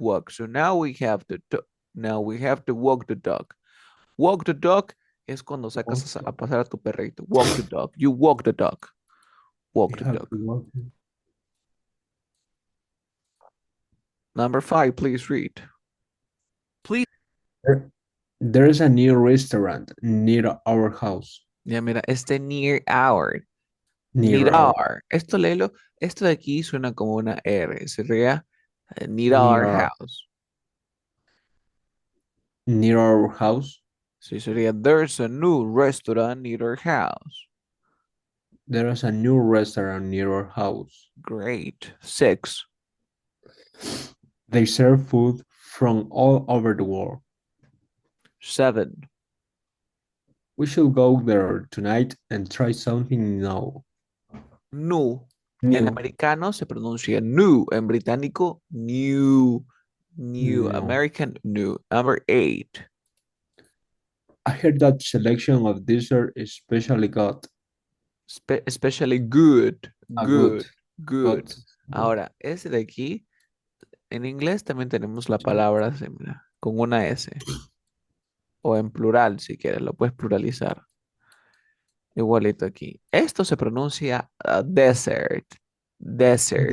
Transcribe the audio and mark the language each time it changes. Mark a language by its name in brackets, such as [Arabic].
[English] So now we have to walk the dog. Walk the dog [Spanish] es cuando sacas a pasar a tu perrito. [English] Walk the dog. You walk the dog. We Walk the have dog. to walk. Number 5, please read. Please There is a new restaurant near our house. [Spanish] Ya mira, este [English] near our. Near our [Spanish] Near. Esto léelo. Esto de aquí suena como una R. Sería [English] near our near house. near our house. [Spanish] Sí, sería [English] there's a new restaurant near our house. There is a new restaurant near our house. Great. 6. They serve food from all over the world. 7. We should go there tonight and try something new. New. En New. [Spanish] americano se pronuncia new. En británico, new. New. No. [English] American, new. Number 8. I heard that selection of dessert is especially good. Especially good. Good. Good. Good. Good. [Spanish] Ahora, ese de aquí, en inglés también tenemos la palabra así, mira, con una S. O en plural, si quieres, lo puedes pluralizar. Igualito aquí. Esto se pronuncia desert. Desert.